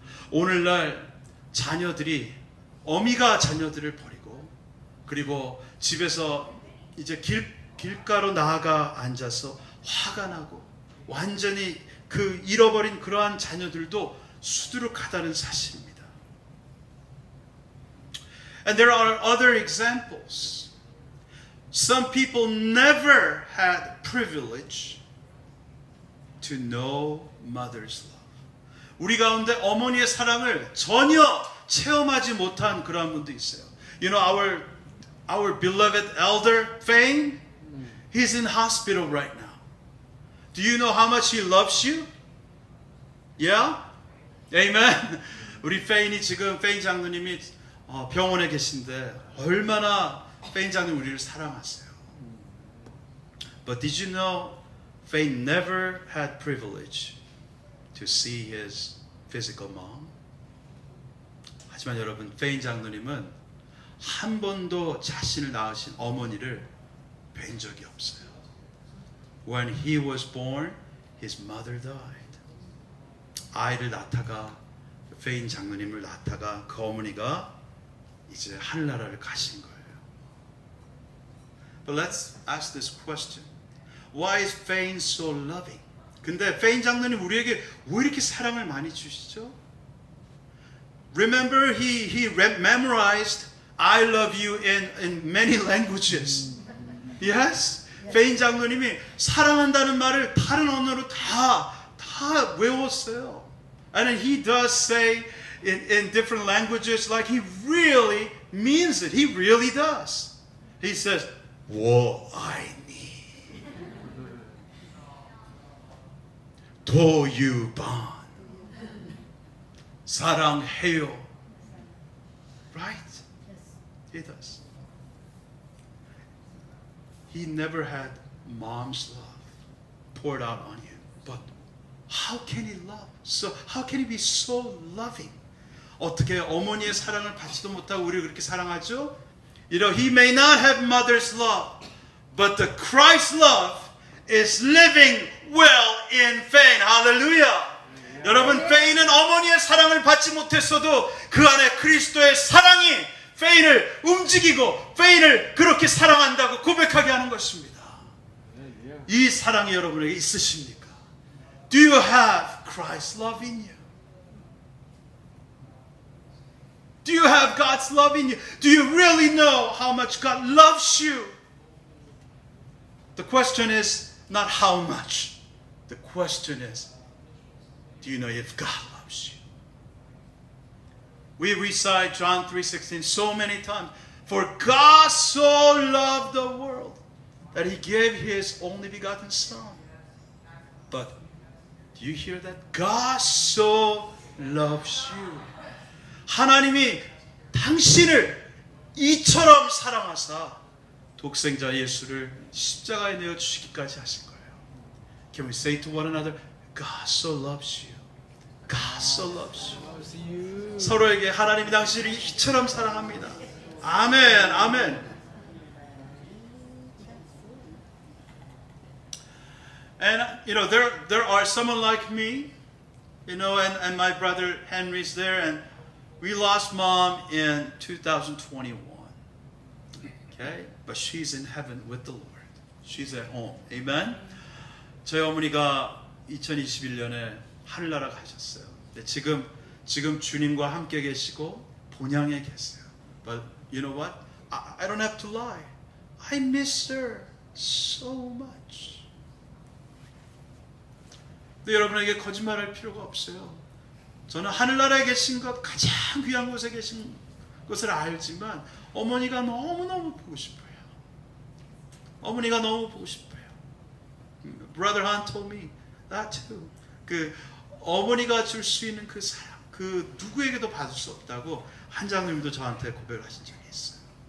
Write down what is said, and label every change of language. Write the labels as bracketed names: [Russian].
[Korean] 오늘날 자녀들이 어미가 자녀들을 버리고 그리고 집에서 이제 길가로 나아가 앉아서 화가 나고 완전히 그 잃어버린 그러한 자녀들도 수두룩하다는 사실입니다. [English] And there are other examples. Some people never had privilege to know mother's love. [Korean] 우리 가운데 어머니의 사랑을 전혀 체험하지 못한 그런 분도 있어요. [English] You know our beloved elder Fane, he's in hospital right now. Do you know how much he loves you? Yeah? Amen. [Korean] 우리 Fane이 지금 Fane 장로님이 병원에 계신데 얼마나 Fane 장로님 우리를 사랑하세요. [English] But did you know Fane never had privilege to see his physical mom? [Korean] 하지만 여러분, Fane 장로님은 한 번도 자신을 낳으신 어머니를 뵌 적이 없어요. [English] When he was born, his mother died. [Korean] 아이를 낳다가 Fane 장로님을 낳다가 그 어머니가 이제 하늘나라를 가신 거예요. [English] But let's ask this question. Why is Fane so loving? [Korean] 근데 Fane 장로님 우리에게 왜 이렇게 사랑을 많이 주시죠? [English] Remember he memorized I love you in many languages. Yes? [Korean] Fane 장로님이 사랑한다는 말을 다른 언어로 다 외웠어요. [English] And he does say in different languages like he really means it. He really does. He says, [Chinese] 我爱你. [Korean] 도유반. 사랑해요. [English] Right? He does. He never had mom's love poured out on him. But how can he love? So how can he be so loving? [Korean] 어떻게 어머니의 사랑을 받지도 못하고 우리를 그렇게 사랑하죠? [English] You know, he may not have mother's love, but the Christ love is living well in Fane. Hallelujah. [Korean] 여러분, Fane은 어머니의 사랑을 받지 못했어도 그 안에 그리스도의 사랑이 Fane을 움직이고 Fane을 그렇게 사랑한다고 고백하게 하는 것입니다. 이 사랑이 여러분에게 있으십니까? [English] Do you have Christ's love in you? Do you have God's love in you? Do you really know how much God loves you? The question is not how much. The question is, do you know if God loves you? We recite John 3:16 so many times. For God so loved the world that He gave His only begotten Son. But do you hear that? God so loves you. [Korean] 하나님이 당신을 이처럼 사랑하사 독생자 예수를 십자가에 내어 주시기까지 하신 거예요. [English] Can we say to one another, God so loves you. God so loves you. [Korean] 서로에게 하나님이 당신을 이처럼 사랑합니다. 아멘, 아멘. [English] And you know, there are someone like me, you know, and my brother Henry's there, and We lost mom in 2021. Okay? But she's in heaven with the Lord. She's at home. Amen? [Korean] 저희 어머니가 2021년에 하늘나라 가셨어요. 근데 지금 주님과 함께 계시고 본향에 계세요. [English] But you know what? I don't have to lie. I miss her so much. [Korean] 근데 여러분에게 거짓말할 필요가 없어요. 저는 하늘나라에 계신 것, 가장 귀한 곳에 계신 것을 알지만 어머니가 너무너무 보고 싶어요. 어머니가 너무 보고 싶어요. [English] Brother Han told me that too. [Korean] 그 어머니가 줄 수 있는 그 사랑, 그 누구에게도 받을 수 없다고 한장님도 저한테 고백하신 적이 있어요.